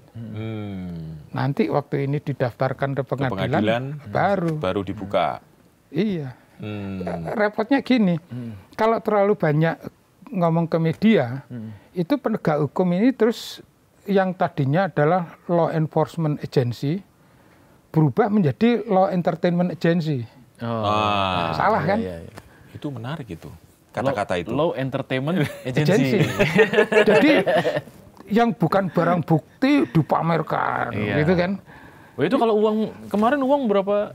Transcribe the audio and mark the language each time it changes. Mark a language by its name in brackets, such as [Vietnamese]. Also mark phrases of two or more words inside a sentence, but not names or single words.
[Indonesian] Nanti waktu ini didaftarkan ke pengadilan baru dibuka. Iya. Repotnya gini, kalau terlalu banyak ngomong ke media, itu penegak hukum ini terus yang tadinya adalah [English] law enforcement agency [Indonesian] berubah menjadi [English] law entertainment agency. [Indonesian] Salah kan? Itu menarik itu. Kata-kata itu. [English] Law entertainment agency. [Indonesian] Jadi yang bukan barang bukti dipamerkan, gitu kan? Itu kalau kemarin uang berapa?